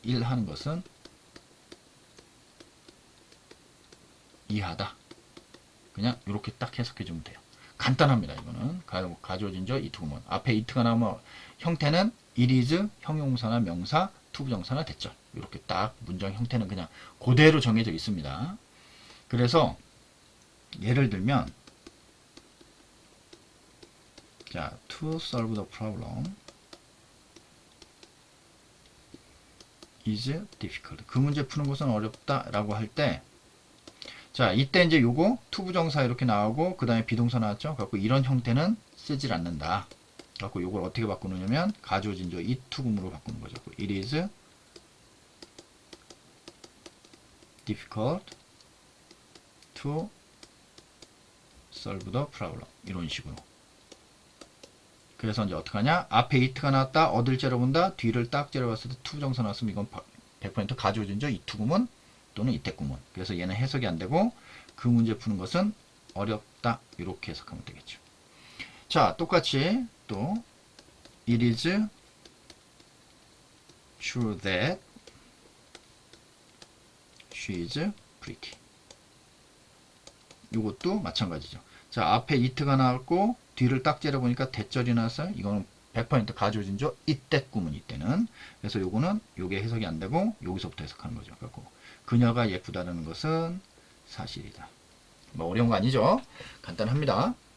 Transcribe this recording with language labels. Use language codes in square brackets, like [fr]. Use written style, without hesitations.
[ko] 1 하는 것은 이하다. 그냥 이렇게 딱 해석해 주면 돼요. 간단합니다. 이거는 가주어진 저 it 구문. 앞에 it가 나오면 형태는 it is 형용사나 명사, 투부정사나 대절. 이렇게 딱 문장 형태는 그냥 그대로 정해져 있습니다. 그래서 예를 들면 자, [en] to solve the problem is difficult. [ko] 그 문제 푸는 것은 어렵다라고 할 때, 자, 이때 이제 요거 투부정사 이렇게 나오고 그 다음에 비동사 나왔죠. 갖고 이런 형태는 쓰질 않는다. 갖고 요걸 어떻게 바꾸느냐면 가주어진 저 it 구문으로 바꾸는 거죠. [en] It is difficult to solve the problem. [ko] 이런 식으로. 그래서 이제 어떻게 하냐? 앞에 it가 나왔다. 어딜 째려본다. 뒤를 딱 째려봤을 때 투부정사 나왔으면 이건 100% 가주어진 저 it 구문 또는 이때 구문. 그래서 얘는 해석이 안 되고 그 문제 푸는 것은 어렵다. 이렇게 해석하면 되겠죠. 자, 똑같이 또 [en] it is true that she is pretty. [ko] 이것도 마찬가지죠. 자, 앞에 it가 나왔고 뒤를 딱 째려보니까 대절이 나왔어요. 이거는 100% 가주어진 저 이때 구문 이때는. 그래서 요거는 요게 해석이 안 되고 여기서부터 해석하는 거죠. 그래서 그녀가 예쁘다는 것은 사실이다. 뭐 어려운 거 아니죠? 간단합니다.